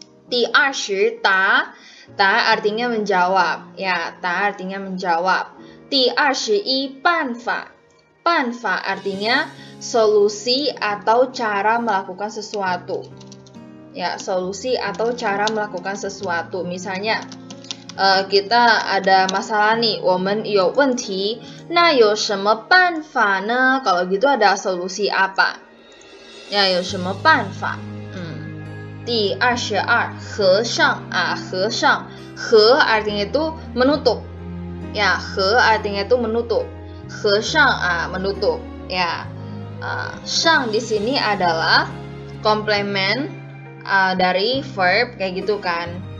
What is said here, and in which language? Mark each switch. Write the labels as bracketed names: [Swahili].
[Indonesian] 第20 答 artinya menjawab, ya, 答 artinya menjawab. 第21 办法 artinya solusi atau cara melakukan sesuatu. Ya, solusi atau cara melakukan sesuatu. Misalnya kita ada masalah nih, [Chinese] 我们有问题，那有什么办法呢？ [Indonesian] Kalau gitu ada solusi apa? Ya, [Chinese] 有什么办法？ [Indonesian] 第22 和尚 和尚 he artinya itu menutup. Ya, he artinya itu menutup. 和尚 menutup. Ya, 上 di sini adalah komplement dari verb kayak gitu kan.